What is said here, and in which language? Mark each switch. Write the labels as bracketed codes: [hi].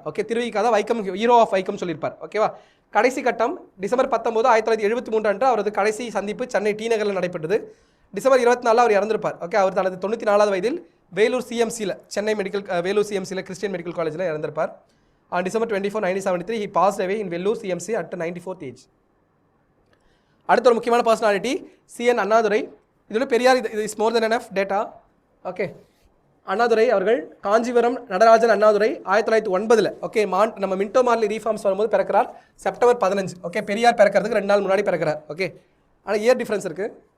[ta] Okay, Thiru Vi Ka தான் Vaikom, hero of Vaikom சொல்லியிருப்பார். ஓகேவா? கடைசி கட்டம் டிசம்பர் 19, 1973 அன்று அவரது கடைசி சந்திப்பு சென்னை டி நகரில் நடைபெற்றது. டிசம்பர் 24 அவர் இறந்திருப்பார். ஓகே, அவர் தனது 94வது வயதில் வேலூர் சிஎம்சியில், சென்னை வேலூர் சிஎம்சியில் கிறிஸ்டியன் மெடிக்கல் காலேஜில் இறந்திருப்பார். [en] On December 24, 1973 he passed away in Vellore CMC at 94th age. [ta] அடுத்த ஒரு முக்கியமான பர்சனாலிட்டி சிஎன் அண்ணாதுரை. இதோட பெரியார், இது [en] Is more then enough data. [ta] Okay, Annadurai அவர்கள் காஞ்சிபுரம் நடராஜன் அண்ணாதுரை 1909. ஓகே, நம்ம மின்டோ மார்லி ரீஃபார்ம்ஸ் வரும்போது பிறக்கிறார் செப்டம்பர் 15. ஓகே, பெரியார் பிறக்கிறதுக்கு 2 நாள் முன்னாடி பிறக்கிறார். ஓகே, ஆனால் இயர் டிஃப்ரென்ஸ் இருக்குது.